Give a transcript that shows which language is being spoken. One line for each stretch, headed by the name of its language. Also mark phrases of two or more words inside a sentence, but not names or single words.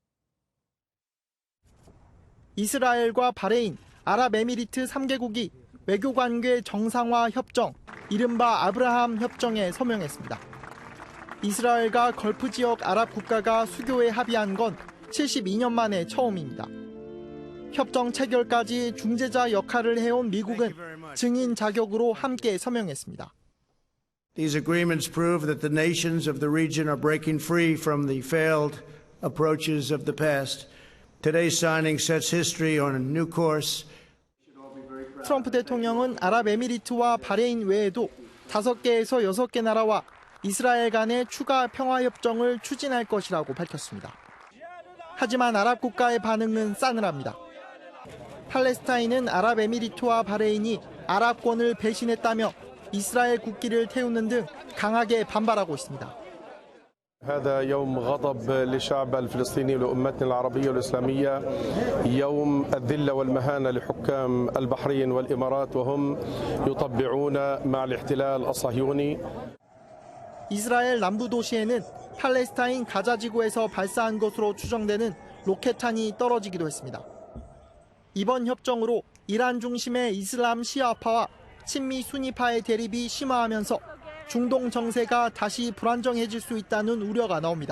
Korean: 이스라엘과 바레인, 아랍에미리트 3개국이 외교관계 정상화 협정, 이른바 아브라함 협정에 서명했습니다. 이스라엘과 걸프 지역 아랍 국가가 수교에 합의한 건 72년 만에 처음입니다. 협정 체결까지 중재자 역할을 해온 미국은 증인 자격으로 함께 서명했습니다.
English: These agreements prove that the nations of the region are breaking free from the failed approaches of the past. Today's signing sets history on a new course.
Korean: 트럼프 대통령은 아랍에미리트와 바레인 외에도 5개에서 6개 나라와 이스라엘 간의 추가 평화협정을 추진할 것이라고 밝혔습니다. 하지만 아랍 국가의 반응은 싸늘합니다. 팔레스타인은 아랍에미리트와 바레인이 아랍권을 배신했다며 이스라엘 국기를 태우는 등 강하게 반발하고 있습니다.
Arabic: هذا يوم غضب للشعب الفلسطيني ولأمتنا العربية والإسلامية يوم الذلة والمهانة لحكام البحرين والإمارات وهم يطبعون مع الاحتلال الصهيوني.
Korean: 이스라엘 남부 도시에는 팔레스타인 가자 지구에서 발사한 것으로 추정되는 로켓탄이 떨어지기도 했습니다. 이번 협정으로 이란 중심의 이슬람 시아파와 친미 수니파의 대립이 심화하면서 중동 정세가 다시 불안정해질 수 있다는 우려가 나옵니다.